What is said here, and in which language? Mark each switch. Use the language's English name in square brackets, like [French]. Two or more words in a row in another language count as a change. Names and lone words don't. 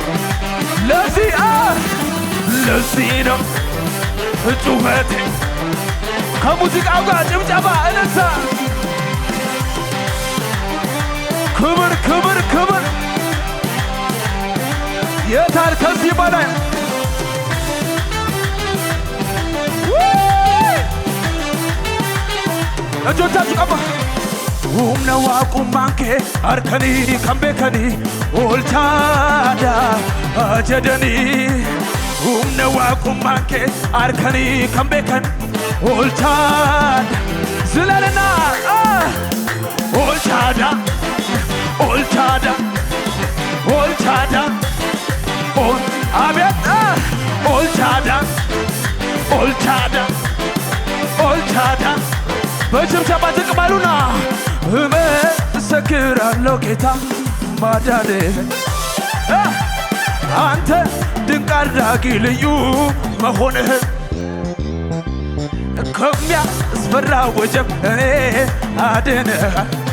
[Amharic] ለዚህ ነው ጩኸቴ ከሙዚቃው ጋር ጭብጨባ እነሳ ክብር ክብር ክብር የታል ከዚህ በላይ እጆቻችሁ ቀባ [Oromo] humna waaqummaanke harkanii kan beekanii oolchaadha jedhanii humna waaqummaanke harkanii kan beekan oolchaadha zilalana oolchaadha oolchaadha oolchaadha abeet oolchaadha oolchaadha oolchaadha [Amharic] በጭብጨባ ትቅበሉና እመሰክራለሁ ጌታ ማዳንህን አንተ ድንቅ አድራጊ ልዩ መሆንህን ከሚያስፈራ ወጀብ እኔ አድነሃል